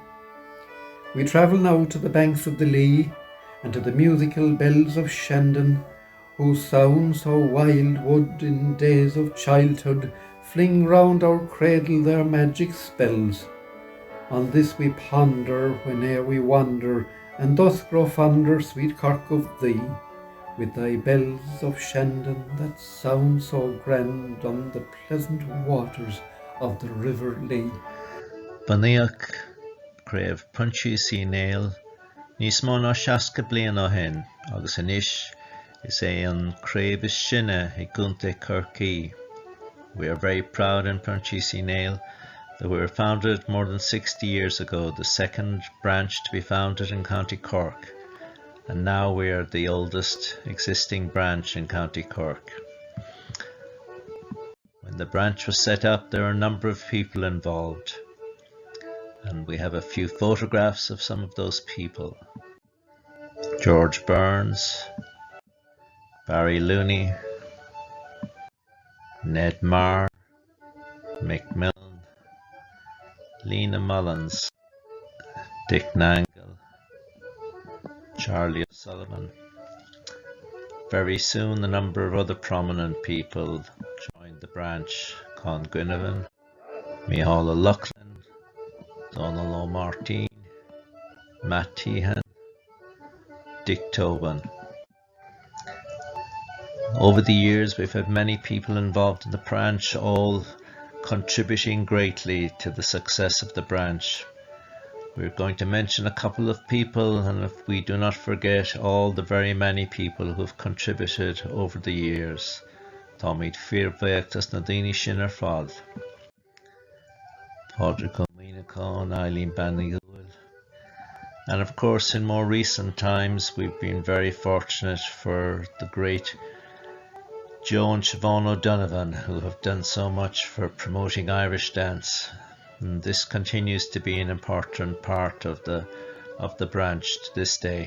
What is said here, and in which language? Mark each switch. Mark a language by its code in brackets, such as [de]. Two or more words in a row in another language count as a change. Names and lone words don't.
[en] We travel now to the banks of the Lee and to the musical bells of Shandon, whose sound so wild would in days of childhood fling round our cradle their magic spells. On this we ponder whene'er we wander, and thus grow fonder, sweet Cork, of thee, with thy bells of Shandon that sound so grand on the pleasant waters of the river Lee. [ga] Bunaíodh craobh Comhaltas Units níos mó ná 60 bliain ó shin, agus anois is an craobh is sinne I gComhaltas Corcaigh. [en] We are very proud in Comhaltas Units that we were founded more than 60 years ago, the second branch to be founded in County Cork, and now we are the oldest existing branch in County Cork. When the branch was set up, there were a number of people involved, and we have a few photographs of some of those people. George Burns, Barry Looney, Ned Marr, Mick Milne, Lena Mullins, Dick Nangle, Charlie O'Sullivan. Very soon a number of other prominent people joined the branch: Con Gwynevin, Micheál O'Loughlin, Donald O'Martin, Matt Tehan, Dick Tobin. Over the years we've had many people involved in the branch, all contributing greatly to the success of the branch. We're going to mention a couple of people, and if we do not forget all the very many people who have contributed over the years, [ga] tá míid fíormhaíochtas na daoine sin ar fad. Pádraig Ó Mícheál, Eileen Bannigal. [en] And of course, in more recent times, we've been very fortunate for the great Joe and Siobhan O'Donovan, who have done so much for promoting Irish dance. And this continues to be an important part of the branch to this day.